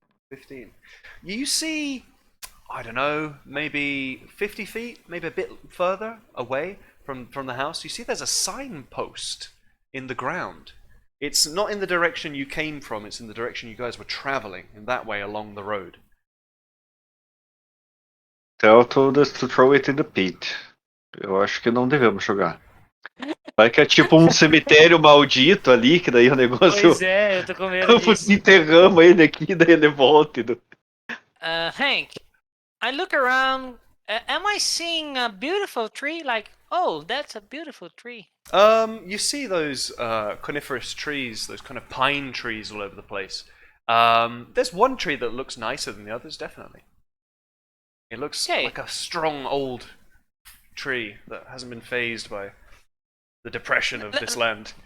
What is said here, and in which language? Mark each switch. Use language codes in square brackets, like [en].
[en] 15. You see, I don't know, maybe 50 feet, maybe a bit further away from the house. You see there's a signpost in the ground. It's not in the direction you came from, it's in the direction you guys were traveling, in that way along the road. Tel told us to throw it in the pit. [pt] Eu acho que não devemos jogar. Vai que é tipo um cemitério maldito ali, que daí o negócio. Pois é, eu tô com medo disso. Enterramos ele aqui, daí ele volta. [en] Hank, I look around. Am I seeing a beautiful tree? Like, oh, that's a beautiful tree. You see those coniferous trees, those kind of pine trees all over the place. There's one tree that looks nicer than the others, definitely. It looks like a strong old tree that hasn't been phased by the depression of this land.